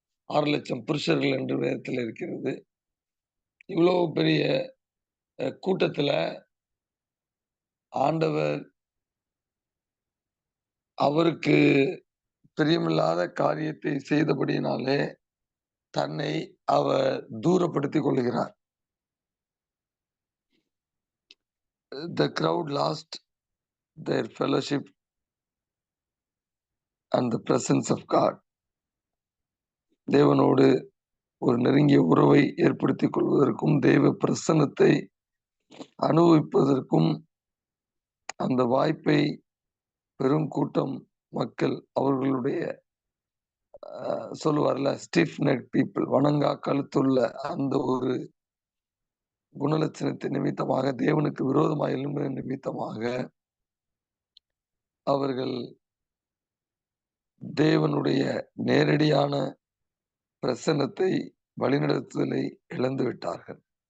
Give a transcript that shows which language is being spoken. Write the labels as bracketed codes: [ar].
[ta] 6,00,000 புருஷர்கள் என்று வேதத்துல இருக்கிறது. இவ்வளவு பெரிய கூட்டத்துல ஆண்டவர் அவருக்கு பிரியமில்லாத காரியத்தை செய்தபடியினாலே, தன்னை அவர் தூரப்படுத்திக் கொள்ளுகிறார். [en] The crowd lost their fellowship and the presence of God. [ta] தேவனோடு ஒரு நெருங்கிய உறவை ஏற்படுத்திக் கொள்வதற்கும், தேவ பிரசன்னத்தை அனுபவிப்பதற்கும் அந்த வாய்ப்பை பெரும் கூட்டம் மக்கள் அவர்களுடைய சொல்லுவார்ல [en] stiff neck people [ta] வணங்கா கழுத்துள்ள அந்த ஒரு குணலட்சணத்தை நிமித்தமாக தேவனுக்கு விரோதமாக எழும்பின நிமித்தமாக அவர்கள் தேவனுடைய நேரடியான பிரசன்னத்தை வழிநடத்துதலை இழந்து விட்டார்கள்.